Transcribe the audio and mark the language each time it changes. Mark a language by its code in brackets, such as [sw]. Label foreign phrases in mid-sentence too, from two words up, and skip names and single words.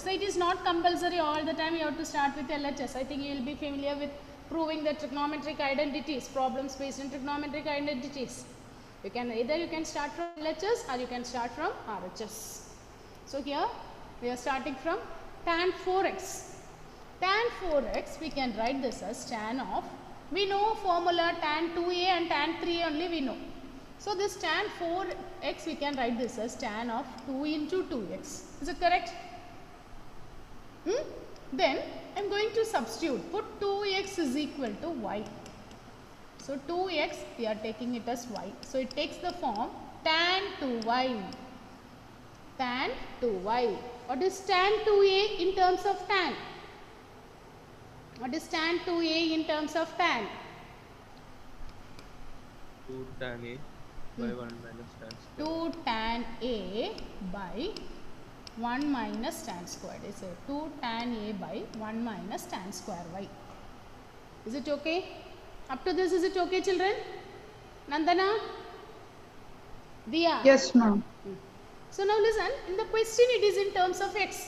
[en] So it is not compulsory all the time you have to start with LHS. I think you will be familiar with proving the trigonometric identities, problems based on trigonometric identities. You can start from LHS or you can start from RHS. So here we are starting from tan 4x. Tan 4x we can write this as tan of, we know formula tan 2a and tan 3a only we know. So this tan 4x we can write this as tan of 2 into 2x. Is it correct? Then I am going to substitute. Put 2x is equal to y. So 2x we are taking it as y. So it takes the form tan 2y. Tan 2y. What is tan 2a in terms of tan? What is tan 2a in terms of tan? 2 tan a by 1 minus tan square. 2 tan a by 1 minus tan squared. So 2 tan a by 1 minus tan square y. Is it okay? Up to this, is it okay children? Nandana? Diya? Yes, ma'am. So now listen, in the question it is in terms of x.